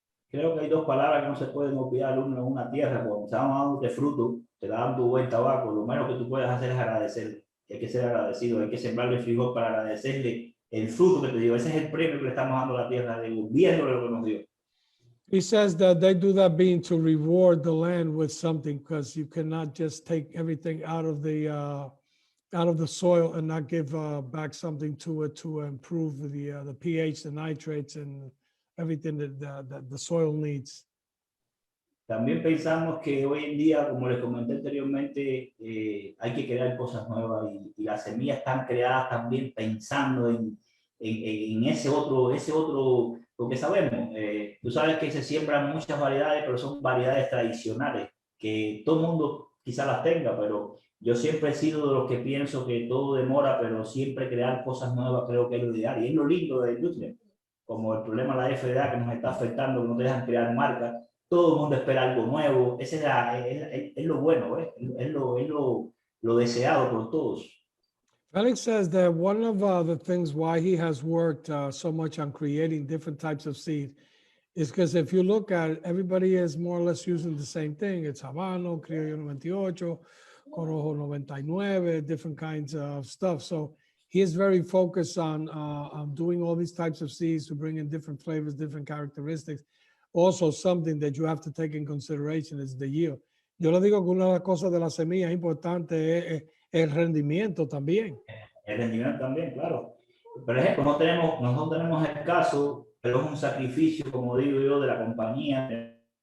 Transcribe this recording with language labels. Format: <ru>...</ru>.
<es>Creo que hay dos palabras que no se pueden olvidar. Uno, en una tierra, cuando estamos hablando de fruto, te da dando buen tabaco, lo menos que tú puedes hacer es agradecer. Hay que ser agradecido, hay que sembrarle el frijol para agradecerle el fruto que te dio. Ese es el premio que le estamos dando a la tierra, devolviéndole lo que nos dio.</es> <en>He says that they do that being to reward the land with something, because you cannot just take everything out of the soil and not give back something to it to improve the pH, the nitrates, and everything that the soil needs.</en> <es>También pensamos que hoy en día, como les comenté anteriormente, hay que crear cosas nuevas, y las semillas están creadas también pensando en ese otro, porque sabemos, tú sabes que se siembran muchas variedades, pero son variedades tradicionales, que todo el mundo quizás las tenga, pero yo siempre he sido de los que pienso que todo demora, pero siempre crear cosas nuevas creo que es lo ideal, y es lo lindo de la industria, como el problema de la FDA que nos está afectando, que no te dejan crear marcas. Todo el mundo espera algo nuevo. Ese es lo bueno, es lo deseado por todos.</es> <en>Felix says that one of the things why he has worked so much on creating different types of seed is because if you look at it, everybody is more or less using the same thing. It's Habano, Criollo 98, Corojo 99, different kinds of stuff. So he is very focused on doing all these types of seeds to bring in different flavors, different characteristics. Also, something that you have to take in consideration is the yield.</en> <es>Yo le digo que una de las cosas de la semilla importante es el rendimiento también. El rendimiento también, claro. Por ejemplo, nosotros tenemos el caso, pero es un sacrificio, como digo yo, de la compañía.</es>